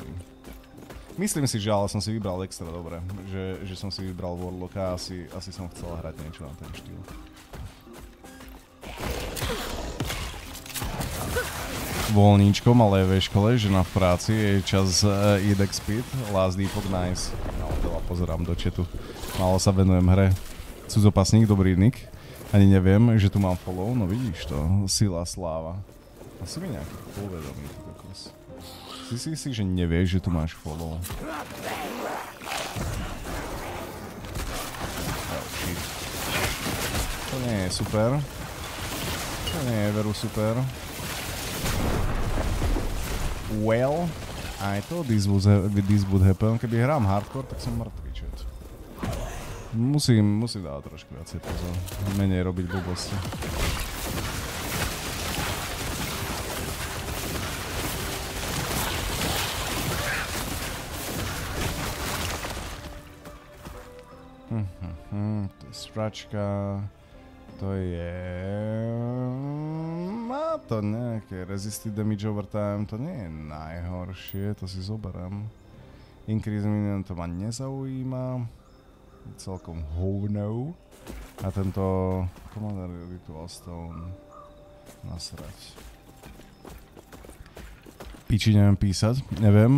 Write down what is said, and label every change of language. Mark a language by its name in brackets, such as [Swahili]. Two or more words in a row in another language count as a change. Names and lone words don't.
[Slovak] Myslím si, že ale som si vybral extra dobre, že som si vybral Warlocka a asi som chcel hrať niečo na ten štýl. Voľníčko, malé ve škole, žena v práci, je čas [English] eat speed, [Slovak] Last Epoch, nice. No, veľa pozerám do chatu. Málo sa venujem hre. Cudzopasník, dobrý nick. Ani neviem, že tu mám follow, no vidíš to. Sila, sláva. Asi mi nejaký povedomý, ty kokos. Si, že nevieš, že tu máš follow. [English] Oh, shit. [Slovak] To nie je super. To nie je veru super. [English] Well, I thought this would happen. [Slovak] Keby hrám hardcore, tak som mŕtvý, čet. Musím dávať trošku viacej pozor. Menej robiť blbosti. To je sračka. To je... Má to nejaké [English] resisted damage over time, [Slovak] to nie je najhoršie, to si zoberiem. [English] Increase minion [Slovak] to ma nezaujíma. Celkom hovno. A tento Commander Ritual Stone nasrať. Piči neviem písať, neviem.